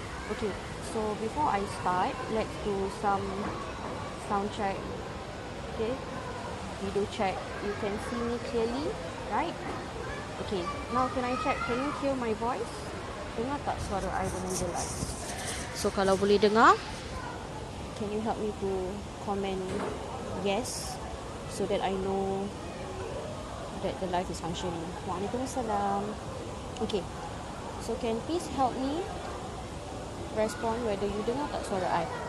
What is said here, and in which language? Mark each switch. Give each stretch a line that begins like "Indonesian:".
English: Okay, so before I start, let's do some sound check. Okay, video check. You can see me clearly, right? Okay, now can I check, can you hear my voice?
Malay: Dengar tak suara I dengan jelas?
English: So
Malay: kalau boleh dengar,
English: can you help me to comment yes, so that I know that the live is functioning. Waalaikumsalam. Okay, so can please help me respond whether you
Malay: dengar tak suara I.